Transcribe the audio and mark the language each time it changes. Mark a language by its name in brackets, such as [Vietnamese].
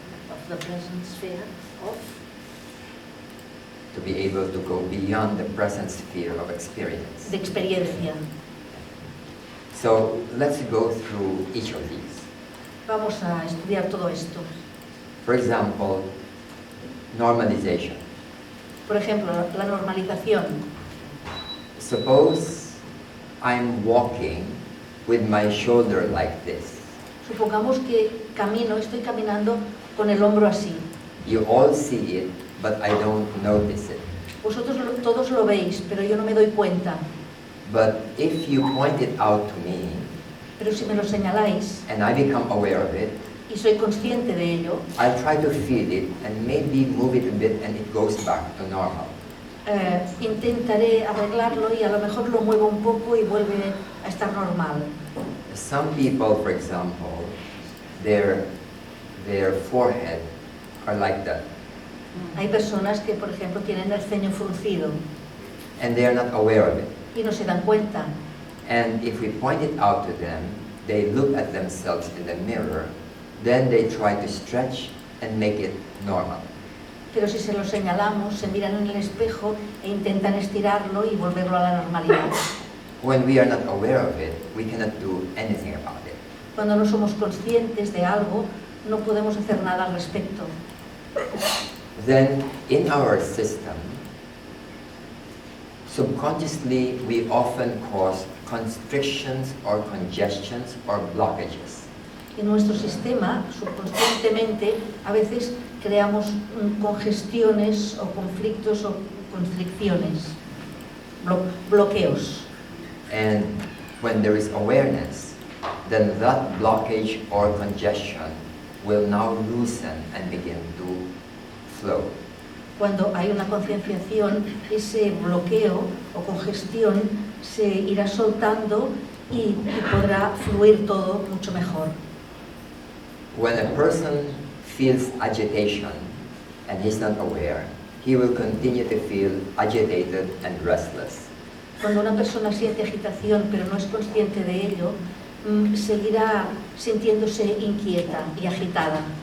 [English] of the present sphere of To be able to go beyond the present sphere of experience. [Spanish] de experiencia. [English] So let's go through each of these. [Spanish] Vamos a estudiar todo esto. [English] For example, normalization. [Spanish] Por ejemplo, la normalización. [English] Suppose I'm walking with my shoulder like this. [Spanish] Supongamos que estoy caminando con el hombro así. [English] You all see it, but I don't notice it. [Spanish] Vosotros todos lo veis, pero yo no me doy cuenta. [English] But if you point it out to me, [Spanish] Pero si me lo señaláis [English] and I become aware of it, [Spanish] y soy consciente de ello, [English] I'll try to feel it and maybe move it a bit and it goes back to normal. [Spanish] Intentaré arreglarlo y a lo mejor lo muevo un poco y vuelve a estar normal. [English] Some people, for example, their forehead are like that, [Spanish] Hay personas que, por ejemplo, tienen el ceño fruncido [English] and they are not aware of it. [Spanish] y no se dan cuenta. [English] And if we point it out to them, they look at themselves in the mirror, then they try to stretch and make it normal. [Spanish] Pero si se lo señalamos, se miran en el espejo e intentan estirarlo y volverlo a la normalidad. [English] When we are not aware of it, we cannot do anything about it. [Spanish] Cuando no somos conscientes de algo, no podemos hacer nada al respecto. [English] Then, in our system, subconsciously we often cause constrictions or congestions or blockages. [Spanish] En nuestro sistema, subconscientemente, a veces creamos congestiones o conflictos o constricciones, bloqueos. [English] And when there is awareness, then that blockage or congestion will now loosen and begin to flow. [Spanish] Cuando hay una concienciación, ese bloqueo o congestión se irá soltando y podrá fluir todo mucho mejor. [English] When a person feels agitation and he's not aware, he will continue to feel agitated and restless. [Spanish] Cuando una persona siente agitación pero no es consciente de ello, seguirá sintiéndose inquieta y agitada.